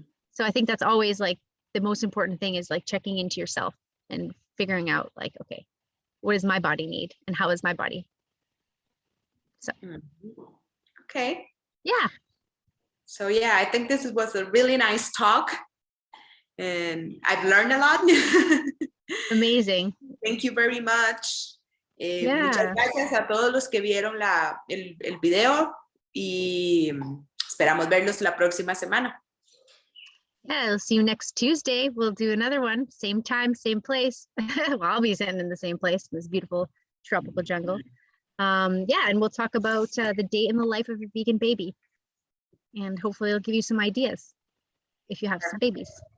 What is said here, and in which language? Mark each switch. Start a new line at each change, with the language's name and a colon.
English: So I think that's always like the most important thing, is like checking into yourself and figuring out like, okay, what does my body need and how is my body? So okay. Yeah. So yeah, I think this was a really nice talk, and I've learned a lot. Amazing. Thank you very much. Yeah.
Spanish: Muchas gracias a todos los que vieron el video, y esperamos verlos la próxima semana.
English: Yeah, I'll see you next Tuesday. We'll do another one, same time, same place. Well, I'll be sitting in the same place, this beautiful tropical jungle. Yeah, and we'll talk about the day in the life of a vegan baby. And hopefully it'll give you some ideas if you have some babies.